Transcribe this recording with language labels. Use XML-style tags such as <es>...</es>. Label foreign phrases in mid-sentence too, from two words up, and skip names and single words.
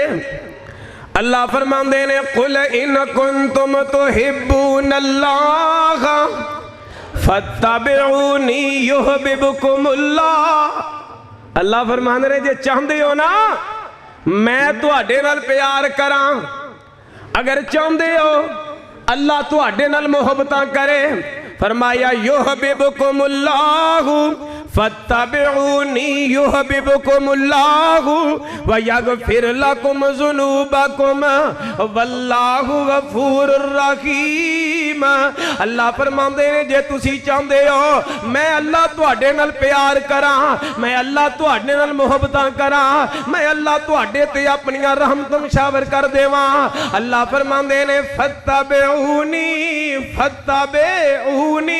<pa>اللہ فرماندے نے</pa> <ar>قل إن كنتم تحبون الله فاتبعوني يحببكم الله.</ar> <pa>اللہ فرماندے نے جے چاہتے ہو نا میں تہاڈے نال پیار کراں، اگر چاہتے ہو اللہ تہاڈے نال محبتاں کرے، فرمایا</pa> <ar>يحببكم الله فاتبعوني يحببكم الله ويغفر لكم ذنوبكم والله غفور رحيم.</ar> <pa>اللہ فرماندے نے جے تسی چاہتے ہو میں اللہ تہاڈے نال پیار کراں، میں اللہ تہاڈے نال محبتاں کراں، میں اللہ تہاڈے تے اپنیاں رحمتاں شاور کر دیواں. اللہ فرماندے نے</pa> <ar>فاتبعوني فاتبعوني.</ar>